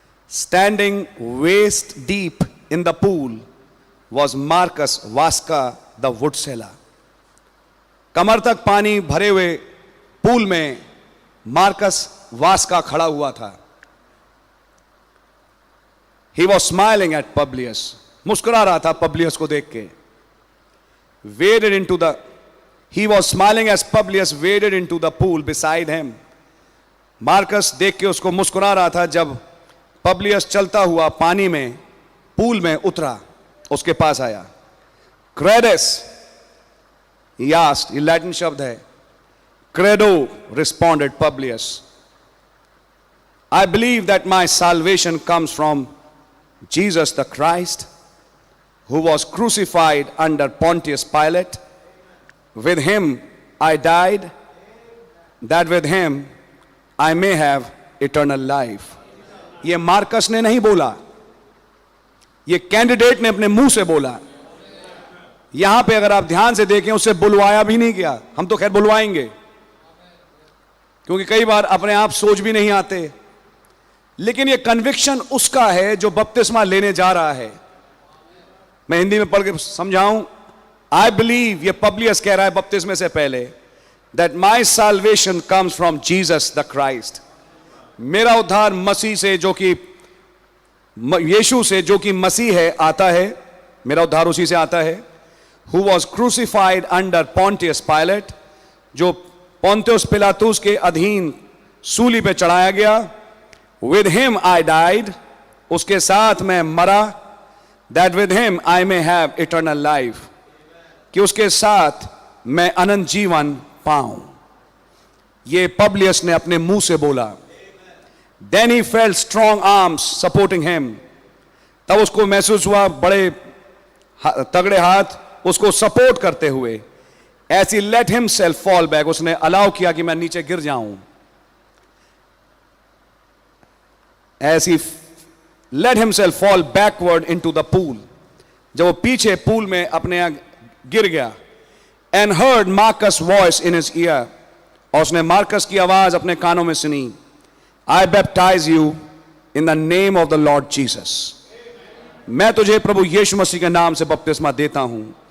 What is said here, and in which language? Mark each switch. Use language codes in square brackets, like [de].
[en] Standing waist deep in the pool was Marcus Vaska the wood seller. [hi] कमर तक पानी भरे हुए पूल में मार्कस वास्का खड़ा हुआ था. [en] He was smiling at Publius. [hi] मुस्कुरा रहा था पब्लियस को देख के. [en] Waded into the, he was smiling as Publius waded into the pool beside him. [hi] Marcus देख के उसको मुस्कुरा रहा था जब पब्लियस चलता हुआ पानी में पूल में उतरा, उसके पास आया. Credes, [en] he asked, [hi] ये लैटिन शब्द है. [en] Credo, responded Publius. I believe that my salvation comes from Jesus the Christ, who was crucified under Pontius Pilate. With him I died, that with him I may have eternal life. [hi] ये Marcus ने नहीं बोला, ये candidate ने अपने मुंह से बोला. यहां पे अगर आप ध्यान से देखें, उसे बुलवाया भी नहीं गया. हम तो खैर बुलवाएंगे, क्योंकि कई बार अपने आप सोच भी नहीं आते. लेकिन ये कन्विक्शन उसका है जो बपतिस्मा लेने जा रहा है. मैं हिंदी में पढ़ के समझाऊं. [en] I believe, [hi] ये पब्लियस कह रहा है बपतिस्मे से पहले, [en] That my salvation comes from Jesus the Christ. [hi] मेरा उद्धार मसीह से, जो कि यीशु से, जो कि मसीह है, आता है. मेरा उद्धार उसी से आता है. [en] who was crucified under Pontius Pilate, [hi] जो पोंतियुस पिलातुस के अधीन सूली पे चढ़ाया गया. [en] With him I died, [hi] उसके साथ मैं मरा. [en] That with him I may have eternal life, [hi] कि उसके साथ मैं अनंत जीवन पाऊं. ये पब्लियस ने अपने मुंह से बोला. [en] Then he felt strong arms supporting him. [hi] तब उसको महसूस हुआ बड़े तगड़े हाथ उसको सपोर्ट करते हुए. [en] As he let himself fall back, [hi] उसने अलाउ किया कि मैं नीचे गिर जाऊं. [en] As he let himself fall backward into the pool, [hi] जब वो पीछे पूल में अपने गिर गया. [en] And heard Marcus' voice in his ear, [hi] और उसने मार्कस की आवाज अपने कानों में सुनी. [en] I baptize you in the name of the Lord Jesus. [hi] मैं तुझे प्रभु यीशु मसीह के नाम से बपतिस्मा देता हूं.